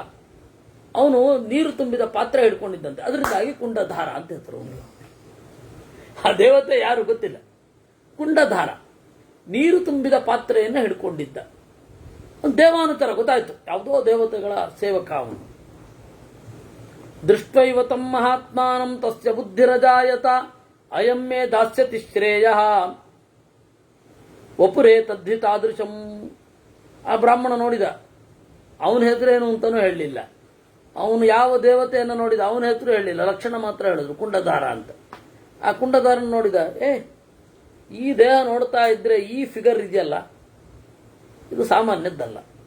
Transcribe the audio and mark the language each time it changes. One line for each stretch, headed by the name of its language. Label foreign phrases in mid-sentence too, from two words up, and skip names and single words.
Kannada: ಅವನು ನೀರು ತುಂಬಿದ ಪಾತ್ರೆ ಹಿಡ್ಕೊಂಡಿದ್ದಂತೆ, ಅದರಿಂದಾಗಿ ಕುಂಡಧಾರ ಅಂತ ಹೆಸರು. ಆ ದೇವತೆ ಯಾರು ಗೊತ್ತಿಲ್ಲ. ಕುಂಡಧಾರ, ನೀರು ತುಂಬಿದ ಪಾತ್ರೆಯನ್ನು ಹಿಡ್ಕೊಂಡಿದ್ದ. ದೇವಾನುಚರ ಗೊತ್ತಾಯ್ತು, ಯಾವುದೋ ದೇವತೆಗಳ ಸೇವಕ ಅವನು.
Sanskrit: ದೃಷ್ಟೈವ ತಂ ಮಹಾತ್ಮಾನಂ ತಸ್ಯ ಬುದ್ಧಿರಜಾಯತ ಅಯಂ ಮೇ ದಾಸ್ಯತಿ ಶ್ರೇಯ ವಪುರೇ ತದ್ಧಿ ತಾದೃಶಂ.
Kannada: ಆ ಬ್ರಾಹ್ಮಣ ನೋಡಿದ, ಅವನ ಹೆಸರೇನು ಅಂತಾನೂ ಹೇಳಲಿಲ್ಲ. ಅವನು ಯಾವ ದೇವತೆಯನ್ನು ನೋಡಿದ, ಅವನ ಹೆಸರು ಹೇಳಲಿಲ್ಲ, ಲಕ್ಷಣ ಮಾತ್ರ ಹೇಳಿದ್ರು, ಕುಂಡಧಾರ ಅಂತ. ಆ ಕುಂಡಧಾರನ ನೋಡಿದ, ಈ ದೇಹ ನೋಡ್ತಾ ಇದ್ರೆ ಈ ಫಿಗರ್ ಇದೆಯಲ್ಲ, ಇದು ಸಾಮಾನ್ಯದ್ದಲ್ಲ.